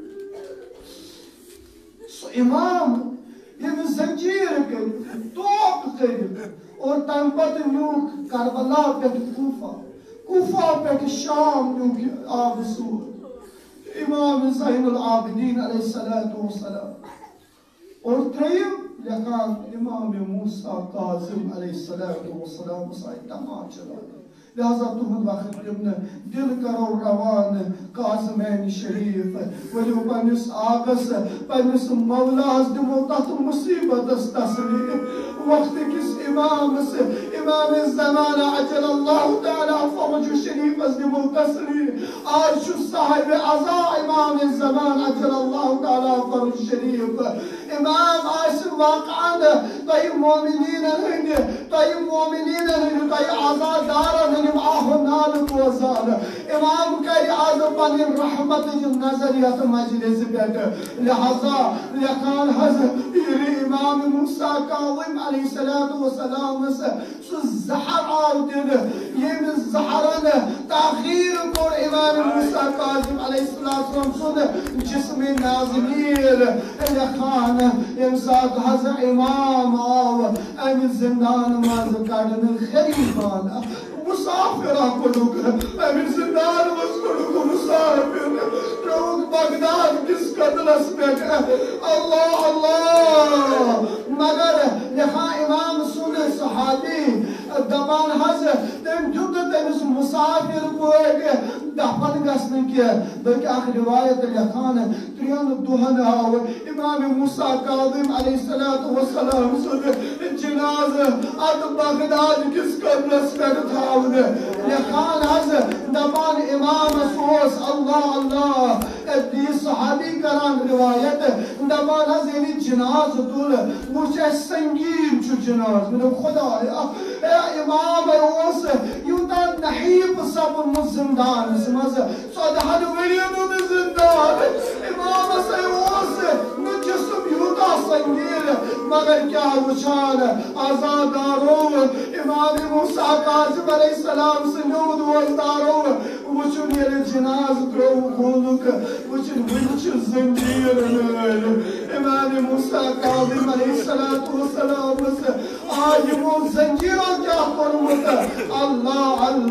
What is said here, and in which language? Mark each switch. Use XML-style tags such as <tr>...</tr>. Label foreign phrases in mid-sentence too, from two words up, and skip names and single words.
<ks>سُہ امام ییٚمِس زنجیٖر کٔرِتھ توپ کٔرِتھ اور تمہِ پتہٕ نیوٗکھ کربلا پٮ۪ٹھ کوٗفہ پٮ۪ٹھ شام نیوٗکھ یہِ آبہٕ سور امام زین العابدیٖن</ks> <ar>علیہ الصلوۃ والسلام</ar> <ks>اور ترٛیٚیِم لیکھان امام موسیٰ کاظم علیہ الصلوۃ والسلامس آیہِ تماچہِ لاگنہٕ لہذا تُہُنٛد وقت دِم نہٕ دِل کرو روانہٕ کاظمین شریٖف ؤلِو پننِس آقس پننِس مولاہس دِمو تتھ مُصیبتس تسلی وقت کِس امامس امام زمانہ</ks> <ar>عجل اللہ تعالیٰ</ar> <ks>فرج شریفس دِمو تسلی آز چھُ صاحب عزا امام زمانہ</ks> <ar>عجل اللہ تعالیٰ فرج شریف</ar> <ks>امام آسہِ واقعاً تۄہہِ مومنیٖنن ہٕنٛدِ تۄہہِ عزادارن ہٕنٛدِم آہو نالہٕ بوزان امام کرِ آز پنٕنۍ رحمتٕچ نظر یتھ مجلسہِ پٮ۪ٹھ لہذا لیکھان حظ ییٚلہِ امام موسیٰ کاظم</ks> <ar>علیہ الصلوۃ والسلامس</ar> <ks>سُہ زہر آو دِنہٕ ییٚمہِ زہرن تاخیٖر کوٚر امام موسیٰ کاظم</ks> <ar>علیہ السلام</ar> <ks>سُنٛد جسمِ نازنیٖر لیکھان ییٚمہِ ساتہٕ حظ امام آو امہِ زندان منٛز کڑنہٕ غریٖبانہ مسافرہ کوٚڑُکھ امہِ زندان منٛز کوٚڑُکھ مسافر ترٛووُکھ بغداد کِس قتلس پٮ۪ٹھ اللہ اللہ مگر لیکھان امام سُنٛد صحابی دپان حظ تٔمۍ دیُت نہٕ تٔمِس مسافر پٲٹھۍ دفن گژھنہٕ کینٛہہ بلکہِ اکھ روایت لیکھان ترٛٮ۪ن دۄہن آو امام موسیٰ کاظم</ks> <ar>علیہ الصلوۃ والسلام</ar> <ks>سُنٛد جنازٕ اتھ بغداد کِس قبرس پٮ۪ٹھ تھاونہٕ لیکھان حظ دپان امامس اوس اللہ اللہ یہِ صحابی کران روایت دپان حظ ییٚلہِ جنازٕ تُل وٕچھ اَسہِ سنگیٖن چھُ جنازٕ مےٚ دوٚپ خۄدایا امام اوس یوٗتاہ نحیٖف سپدمُت زندانس منٛز 14 ؤرین ہُنٛد زندان امامس اوس نہٕ جسم یوٗتاہ سنگیٖن مگر کیٛاہ وٕچھان آزادارو امام موسیٰ کاظم</ks> <ar>علیہ السلام</ar> <ks>سٕنٛدیو دوستدارو وٕچھُن ییٚلہِ جنازٕ ترٛووُکھ کھولُکھ وٕچھُن وٕنہِ چھِ زنجیٖر نٲلۍ امام موسیٰ کاظم</ks> <ar>علیہ الصلوۃ والسلامس</ar> <ks>آ یِمو زنجیٖرو کیٛاہ کوٚرمُت اللہ</ks>